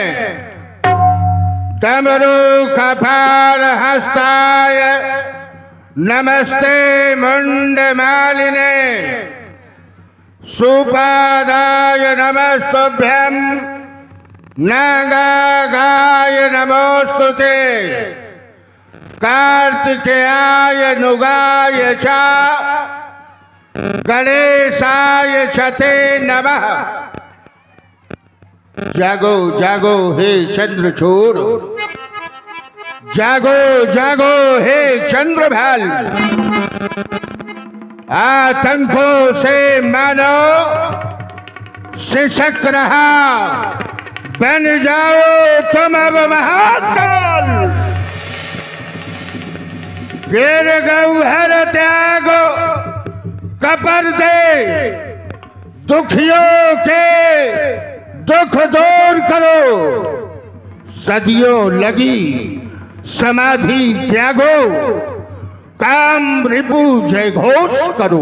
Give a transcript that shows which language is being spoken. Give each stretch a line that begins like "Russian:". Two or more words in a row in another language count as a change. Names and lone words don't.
Sanskrit: तमरु कपाल हस्ताय नमस्ते मुंडमालिने, सुपादाय नमस्तुभ्यं नागाय नमोस्तुते, कार्तिकेयाय नुगाय च गणेशाय छते नमः।
Hindi: जागो जागो हे चंद्रचूड़, जागो जागो हे चंद्रभाल, आतंकों से मानो सिसक रहा, बन जाओ तुम अब महाकाल। गिर गौहर त्यागो कपर दे, दुखियों के दुख दूर करो, सदियों लगी समाधि त्यागो, काम रिपु जय घोष करो।